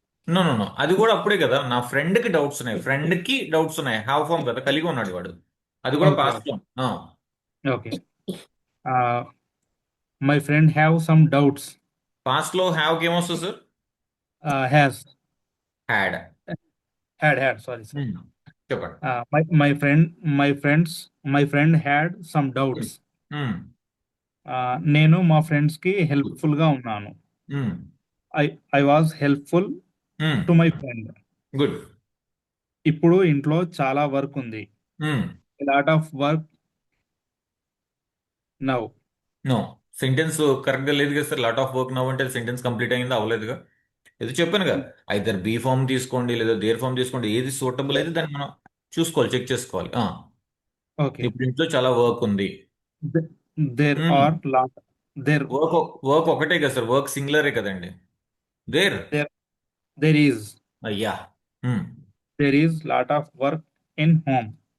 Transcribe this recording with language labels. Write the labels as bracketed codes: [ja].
[te] No no no, అది కూడా అప్పుడే కదా, నా ఫ్రెండ్ కి డౌట్స్ ఉన్నాయి, ఫ్రెండ్ కి డౌట్స్ ఉన్నాయి, హావ్ ఫామ్ కదా, కలిగి ఉన్నాడు వాడు, అది కూడా [en] Okay, [te] past form. [en] okay. My friend have some doubts. [te] Past లో హ్యావ్ కి ఏమొస్తుంది sir? [en] Has had. had. Sorry, sir. [te] చెప్పండి. [en] My friend had some doubts. ఉమ్, [te] నేను మా ఫ్రెండ్స్ కి హెల్ప్ఫుల్ గా ఉన్నాను. ఉమ్, [en] I was helpful ఉమ్. to my friend. Good. [te] ఇప్పుడు ఇంట్లో చాలా వర్క్ ఉంది. ఉమ్. [en] A lot of work now. [te] No, sentence correct గా లేదు కదా sir. [en] lot of work now [te] అంటే సెంటెన్స్ కంప్లీట్ అయిందా, అవ్వలేదుగా. ఏదో చెప్పాను కదా, ఐదర్ బీ ఫామ్ తీసుకోండి లేదా దేర్ ఫామ్ తీసుకోండి, ఏది సూటబుల్ అయితే దాన్ని మనం చూసుకోవాలి, చెక్ చేసుకోవాలి. [en] Okay. [te] ఇప్పుడు ఇంట్లో చాలా వర్క్ ఉంది. [en] There are lot. There [te] work ఒకటే కదా సార్, వర్క్ సింగులరే కదండి. [en] There. there is [te] అయ్యా. [en] there is lot of work in home.